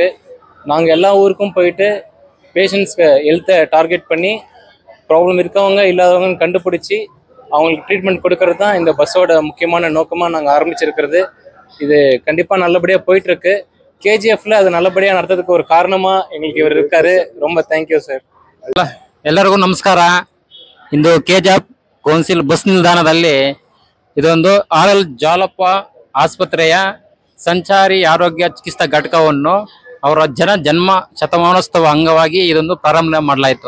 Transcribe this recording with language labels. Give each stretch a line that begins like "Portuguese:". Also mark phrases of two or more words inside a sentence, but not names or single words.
Tamil: நாங்கள் எல்லா ஊருக்கும் போயிட்டு
English: patientsக்கு healthஐ target
Tamil: பண்ணி ப்ராப்ளம் இருக்கவங்க இல்லாதவங்கன்னு கண்டுபிடிச்சி அவங்களுக்கு ட்ரீட்மெண்ட் கொடுக்கறது தான் இந்த பஸ்ஸோட முக்கியமான நோக்கமாக நாங்கள் ஆரம்பிச்சிருக்கிறது. இது கண்டிப்பாக நல்லபடியாக போயிட்டுருக்கு. KGFல அது நல்லபடியாக நடத்துறதுக்கு ஒரு காரணமாக எங்களுக்கு இவர் இருக்காரு. ரொம்ப
English: thank you sir.
Kannada: ಎಲ್ಲರಿಗೂ ನಮಸ್ಕಾರ. ಇಂದು KGF
English: council bus
Kannada: ನಿಲ್ದಾಣದಲ್ಲಿ ಇದೊಂದು RL ಜಾಲಪ್ಪ ಆಸ್ಪತ್ರೆಯ ಸಂಚಾರಿ ಆರೋಗ್ಯ ಚಿಕಿತ್ಸಾ ಘಟಕವನ್ನು ಅವರ ಜನ್ಮ ಶತಮಾನೋತ್ಸವ ಅಂಗವಾಗಿ ಇದೊಂದು ಪ್ರಾರಂಭ ಮಾಡಲಾಯಿತು.